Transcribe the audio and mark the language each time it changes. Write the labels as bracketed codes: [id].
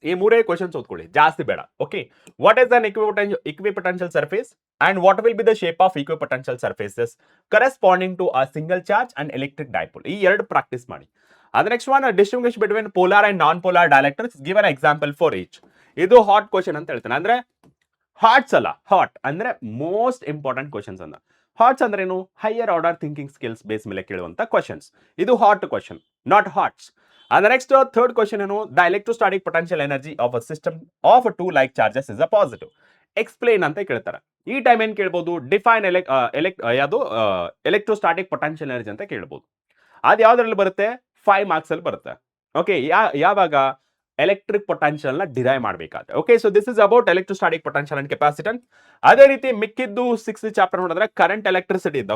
[kn] ಈ ಮೂರೇ ಕ್ವಶನ್ಸ್ ಓದ್ಕೊಳ್ಳಿ, ಜಾಸ್ತಿ ಬೇಡ. [en] Okay, what is an equipotential surface and what will be the shape of equipotential surfaces corresponding to a single charge and electric dipole? [kn] ಈ ಎರಡು practice ಮಾಡಿ. [en] ಅದ next one, distinguish between polar and non polar dielectrics, give an example for each. [kn] ಇದು hot question ಅಂತ ಹೇಳ್ತಾನೆ. ಅಂದ್ರೆ ಹಾಟ್ಸ್ ಅಲ್ಲ, hot ಅಂದ್ರೆ ಮೋಸ್ಟ್ ಇಂಪಾರ್ಟೆಂಟ್ ಕ್ವಶನ್ಸ್ ಅಂತ. ಹಾಟ್ಸ್ ಅಂದ್ರೆ ಏನು, higher order thinking skills base ಮೇಲೆ ಕೇಳುವಂತ ಕ್ವಶನ್ಸ್. ಇದು hot question, not ಹಾಟ್ಸ್. [en] And the next third question ಏನು, the electrostatic potential energy of a system of two like charges is a positive. [kn] Explain ಅಂತ ಕೇಳ್ತಾರೆ. ಈ time ಏನ್ ಕೇಳ್ಬೋದು, ಡಿಫೈನ್ ಯಾವುದು electrostatic potential energy ಅಂತ ಕೇಳ್ಬೋದು. ಅದು ಯಾವ್ದ್ರಲ್ಲಿ ಬರುತ್ತೆ, 5 ಮಾರ್ಕ್ಸ್ ಅಲ್ಲಿ ಬರುತ್ತೆ. ಓಕೆ, ಯಾವಾಗ ಎಲೆಕ್ಟ್ರಿಕ್ ಪೊಟೆನ್ಷಿಯಲ್ ನ ಡಿರೈವ್ ಮಾಡಬೇಕಾದ್ರೆ. [en] Okay, so this is about electrostatic potential and capacitance. [kn] ಅದೇ ರೀತಿ ಮಿಕ್ಕಿದ್ದು 6th ಚಾಪ್ಟರ್ ನೋಡಿದ್ರೆ ಕರೆಂಟ್ ಎಲೆಕ್ಟ್ರಿಸಿಟಿ ಇಂದ.